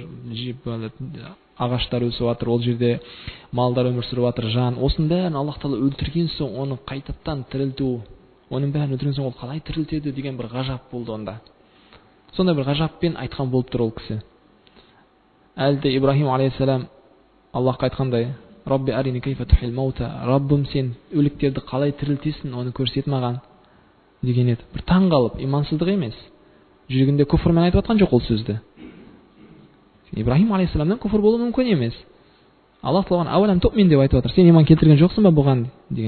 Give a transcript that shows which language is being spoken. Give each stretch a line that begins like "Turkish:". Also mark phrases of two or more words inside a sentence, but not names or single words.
Kazakh: Жер, көмкек жер, ағаштар өсіп жатыр, ол жерде малдар өмір сүріп жатыр, жан. Осының бәрін Аллах Тағала өлтірген соң оны қайтадан тірілту, оның бәрін өлтірген соң ол қалай тірілтеді деген бір ғажап болды онда. Сондай бір ғажаппен айтқан болып тұр ол кісі. Әлде Ибрахим алейхиссалам Аллахқа айтқандай:
Arabic: رب أرني كيف تحيي الموتى,
Kazakh: Раббым сен өліктерді қалай тірілтесің, оны көрсет маған деген еді. Бір таң қалып, имансыздық емес, жүрегінде күфірмен айтып жатқан жоқ ол сөзді. Ибрахим алейхиссаламнан күфір болу мүмкін емес. Аллах Тағала
Arabic: أولم تؤمن
Kazakh: деп айтып жатыр, сен иман келтірген жоқсың ба бұған деген.